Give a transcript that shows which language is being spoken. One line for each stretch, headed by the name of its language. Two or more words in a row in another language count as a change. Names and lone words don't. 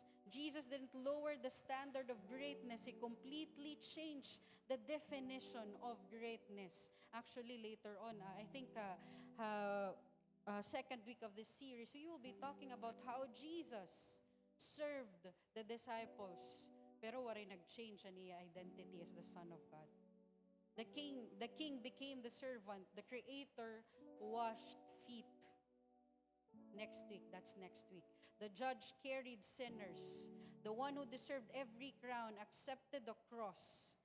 English: Jesus didn't lower the standard of greatness. He completely changed the definition of greatness. Actually, later on, I think second week of this series, we will be talking about how Jesus served the disciples.
Waray: Pero waray nag-change niya
English: identity as the Son of God. The king became the servant. The Creator washed feet. Next week, that's next week. The judge carried sinners. The one who deserved every crown accepted the cross.